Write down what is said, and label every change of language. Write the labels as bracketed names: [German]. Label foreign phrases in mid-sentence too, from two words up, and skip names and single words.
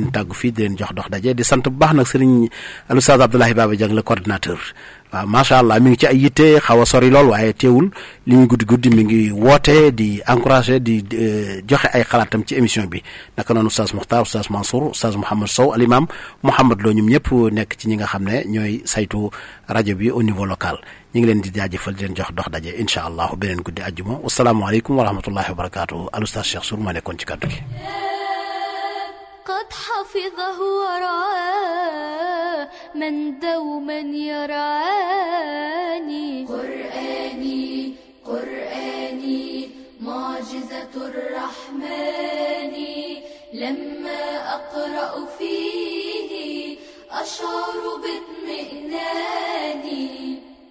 [Wolof] leen tàggu fii di leen jox dox daje di sant bu baax nag Serigne oustaz Abdoulaye Baba Dieng [French] le coordinateur [Wolof] waaw [Arabic] ما شاء الله [Wolof] mi ngi ci ay yitte xaw a sori lool waaye teewul li ñu guddi mi ngi woote di encouragé di joxe ay xalaatam ci émission bi naka noonu oustaz Mokhtar oustaz Mansour oustaz Mouhamad Sow al imam Mouhamad Lo ñoom ñëpp nekk ci ñi nga xam ne ñooy saytu rajo bi [French] au niveau local [Wolof] ñu ngi leen di jaajëfal di leen jox dox daje [Arabic] إن شاء الله [Wolof] beneen guddi àjjuma [Arabic] والسلام عليكم ورحمة الله وبركاته [Wolof] al oustaz Cheikh Sour moo nekkoon ci kàddu gi. [Arabic] قد حفظه ورعاه من دوما يرعاني قرآني قرآني معجزة الرحمن لما أقرأ فيه أشعر باطمئنان